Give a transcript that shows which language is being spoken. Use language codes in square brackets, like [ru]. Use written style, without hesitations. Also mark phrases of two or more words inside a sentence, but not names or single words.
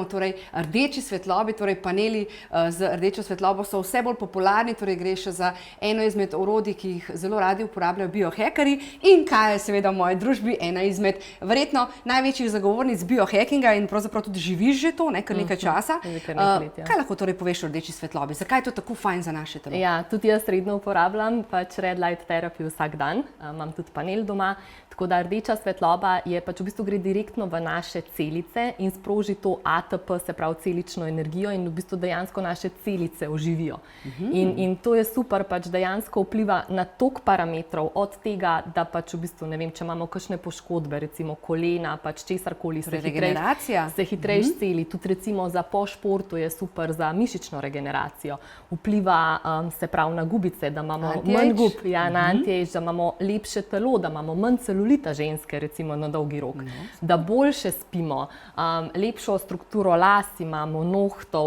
[sl] Torej, rdeči svetlobi, torej paneli z rdečo svetlobo so vse bolj popularni, torej gre še za eno izmed orodij, ki jih zelo radi uporabljajo biohackerji. In kaj je seveda v moji družbi ena izmed verjetno največjih zagovornic biohackinga in pravzaprav tudi živiš že to, kar nekaj časa. Kaj lahko torej poveš o rdeči svetlobi? Zakaj je to tako fajn za naše telo? Ja, tudi jaz redno uporabljam pač [en] red light therapy [sl] vsak dan, imam tudi panel doma, tako da rdeča svetloba je pač v bistvu gre direktno v naše celice in sproži to ATP, se pravi celično energijo in v bistvu dejansko naše celice oživijo. In to je super, pač dejansko vpliva na toliko parametrov, od tega, da pač v bistvu, ne vem, če imamo kakšne poškodbe, recimo kolena, pač česarkoli, se hitreje celi, tudi recimo za po športu je super za mišično regeneracijo, vpliva se pravi na gubice, da imamo manj gub, na anti-age, da imamo lepše telo, da imamo manj celulita ženske, recimo na dolgi rok, da boljše spimo, lepšo strukturo las imamo, nohtov.